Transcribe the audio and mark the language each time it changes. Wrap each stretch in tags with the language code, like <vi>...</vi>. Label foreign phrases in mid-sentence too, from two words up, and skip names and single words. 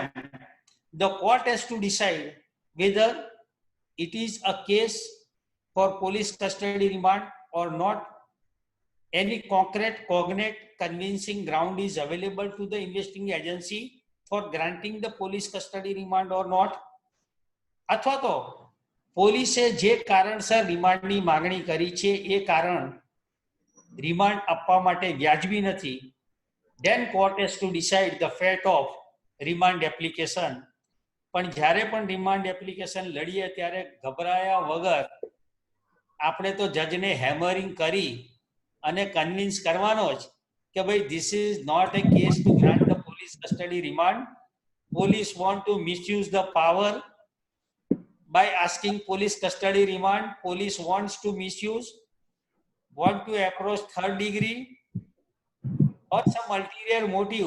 <en>The court has to decide whether it is a case for police custody remand or not. Any concrete, cognate, convincing ground is available to the investigating agency for granting the police custody remand or not.</en> <gu>અથવા તો પોલીસે જે કારણસર રિમાન્ડની માંગણી કરી છે એ કારણ રિમાન્ડ આપવા માટે વ્યાજબી નથી,</gu> <en>then court has to decide the fate of remand application.</en> <gu>પણ જ્યારે પણ</gu> <en>remand application</en> <gu>લડીએ ત્યારે ગભરાયા વગર આપણે તો જજને હેમરિંગ કરી અને કન્વિન્સ કરવાનો જ કે ભાઈ</gu> <en>this is not a case to grant the police custody remand. Police want to misuse the power by asking police custody remand. Police wants to misuse, want to approach third degree or some ulterior motive.</en>